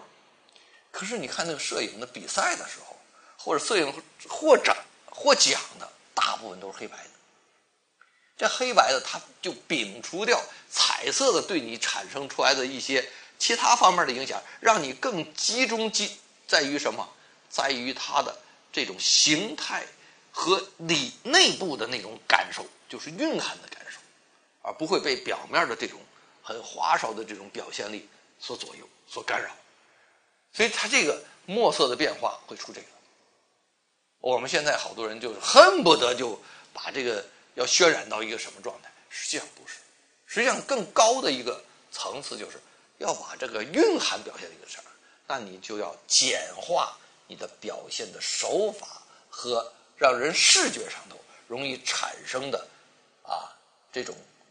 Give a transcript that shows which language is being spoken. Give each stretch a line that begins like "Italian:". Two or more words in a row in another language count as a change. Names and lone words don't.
Chinese: 可是你看那個攝影的比賽的時候，或者攝影獲獎的大部分都是黑白的，這黑白的它就摒除掉彩色的對你產生出來的一些其他方面的影響，讓你更集中在於什麼？在於它的這種形態和你內部的那種感受，就是蘊含的感受，而不會被表面的這種很花哨的這種表現力所左右、所干擾。所以它這個墨色的變化會出這個。我們現在好多人就是恨不得就把這個要渲染到一個什麼狀態，實際上不是。實際上更高的一個層次就是要把這個蘊含表現的一個事兒，那你就要簡化你的表現的手法和讓人視覺上頭容易產生的這種